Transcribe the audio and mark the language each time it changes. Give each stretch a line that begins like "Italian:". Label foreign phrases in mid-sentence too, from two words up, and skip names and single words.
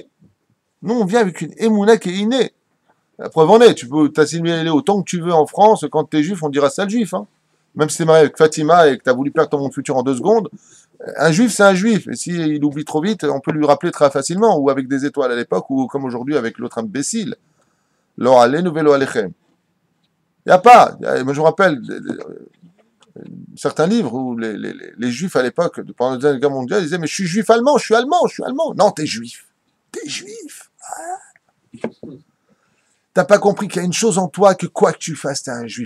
French: Nous, on vient avec une Emouna qui est innée. La preuve en est, tu peux t'assimiler autant que tu veux en France, quand tu es juif, on dira sale juif. Hein. Même si tu es marié avec Fatima et que tu as voulu plaire ton monde futur en 2 secondes, un juif, c'est un juif. Et s'il oublie trop vite, on peut lui rappeler très facilement, ou avec des étoiles à l'époque, ou comme aujourd'hui avec l'autre imbécile.
Hebrew: לא עלינו ולא עליכם.
French: Il n'y a pas. Moi, je me rappelle certains livres où les juifs à l'époque, pendant la Deuxième Guerre mondiale, ils disaient: mais je suis juif allemand, je suis allemand, je suis allemand. Non, t'es juif. T'es juif. Ah. T'as pas compris qu'il y a une chose en toi, que quoi que tu fasses, t'es un juif.